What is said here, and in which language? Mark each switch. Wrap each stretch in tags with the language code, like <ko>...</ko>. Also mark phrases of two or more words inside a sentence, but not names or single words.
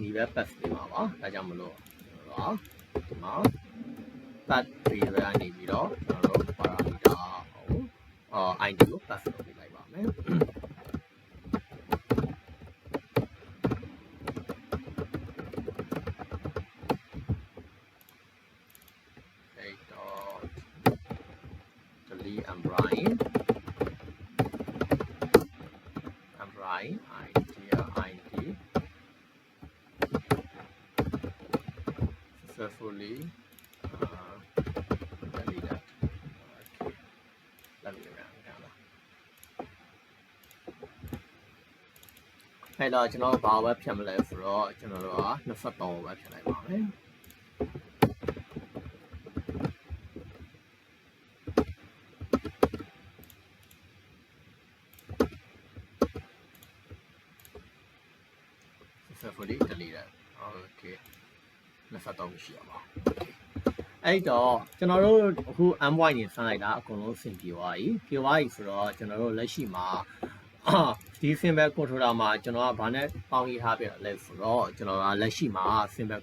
<my>ပဲ pass ပေးမှာပါဒါကြောင့်မလို့တော့ဒီမှာ pass ပေးရနေပြီးတော့ကျွန်တော်တို့ parameter ကိုid ကို pass လုပ်ပေးလိုက်ပါမယ်</my> <en>အဲ့တော့ delete and Brian ID successfully deleted. Okay, let me run down.</en> <my>အဲ့တော့ကျွန်တော်ဘာပဲဖြတ်မလဲဆိုတော့ကျွန်တော်တို့က23ပဲဖြတ်လိုက်ပါမယ်</my> <en>successfully deleted.</en> <my>Okay. 23ရှိရပါအဲ့တော့ကျွန်တော်တို့အခု M1 နေဆန်းလိုက်တာအကုန်လုံးအဆင်ပြေသွားပြီဆိုတော့ကျွန်တော်တို့လက်ရှိမှာဒီ</my> <en>symbol controller</en> <my>မှာကျွန်တော်ကဘာနဲ့ပေါင်းရေးထားပြလဲဆိုတော့ကျွန်တော်ကလက်ရှိမှာ symbol</my>